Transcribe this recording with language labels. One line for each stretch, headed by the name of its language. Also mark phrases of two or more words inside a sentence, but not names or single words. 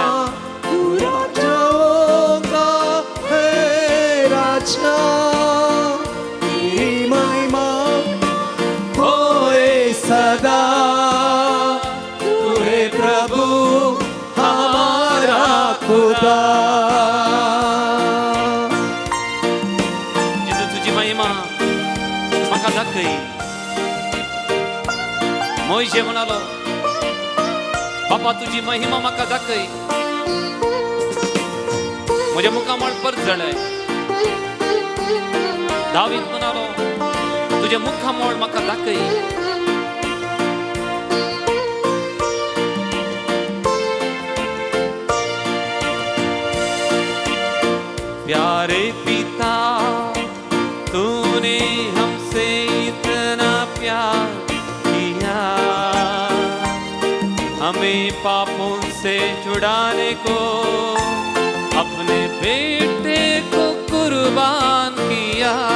Hindi: तू राजाओं का है राजा, तेरी महिमा होए सदा, तू है प्रभु हमारा खुदा.
Konkani: जेजू तुझी महिमा म्हाका दाखय. मोइशे म्हणालो, बापा तुझी महिमा म्हाका दाखय. म्हज्या मुखामळ परत जळय. दावीद म्हणालो, तुझे मुखामळ म्हाका दाखय.
Hindi: प्यारे पिता, तूने हमसे इतना प्यार किया, हमें पापों से छुड़ाने को अपने बेटे को कुर्बान किया।